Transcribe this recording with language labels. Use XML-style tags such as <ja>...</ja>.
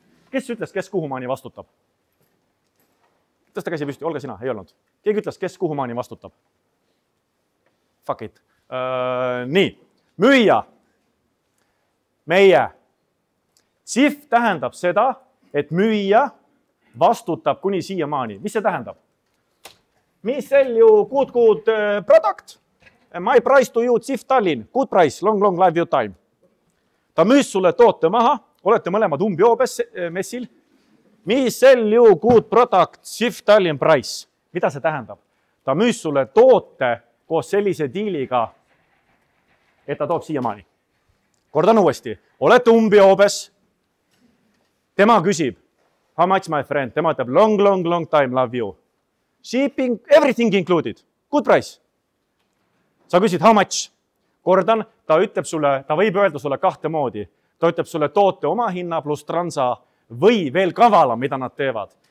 <et>Kes ütles, kes kuhumaani vastutab? Tõsta käsi püsti, olge sina, ei olnud. Keegi ütles, kes kuhumaani vastutab?</et> <en>Fuck it.</en> <et>Nii, müüja. Meie. Cif tähendab seda, et müüja vastutab kuni siiamaani. Mis see tähendab?</et> <en>Me sell you good product. My price to you, Cif Tallinn. Good price, long live your time.</en> <et>Ta müüs sulle toote maha, olete mõlemad umbjoobes messil.</et> <en>Me sell you good product, Cif Tallinn price.</en> <et>Mida see tähendab? ta müüs sulle toote koos sellise diiliga, et ta toob siiamaani. Kordan uuesti, olete umbijoobes. Tema küsib,</et> <en>how much my friend?</en> <et>Tema ütleb</et> <en>long time, love you. Shipping, everything included. Good price.</en> <et>Sa küsid,</et> <en>how much?</en> <et>Kordan, ta ütleb sulle, ta võib öelda sulle kahte moodi. Ta ütleb sulle toote oma hinna pluss transa või veel kavalam, mida nad teevad.</et>